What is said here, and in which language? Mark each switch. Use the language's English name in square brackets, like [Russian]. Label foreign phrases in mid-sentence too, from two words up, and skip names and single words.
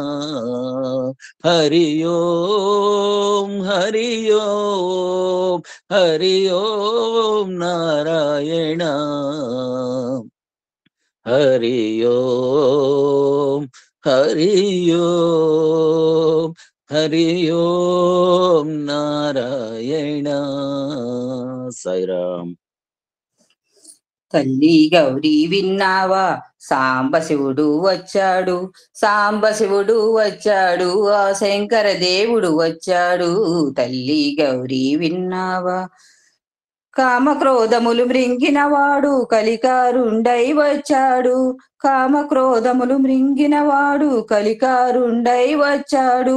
[Sanskrit] हरि ओम हरि ओम हरि ओम नारायण हरि ओम हरि ओम हरि ओम नारायण साईराम. [Telugu] తల్లి గౌరీ విన్నావా సాంబశివుడు వచ్చాడు, సాంబశివుడు వచ్చాడు, ఆ శంకర దేవుడు వచ్చాడు, తల్లి గౌరీ విన్నావా. కామక్రోధములు మృంగినవాడు కలికారుండై వచ్చాడు, కామక్రోధములు మృంగినవాడు కలికారుండై వచ్చాడు,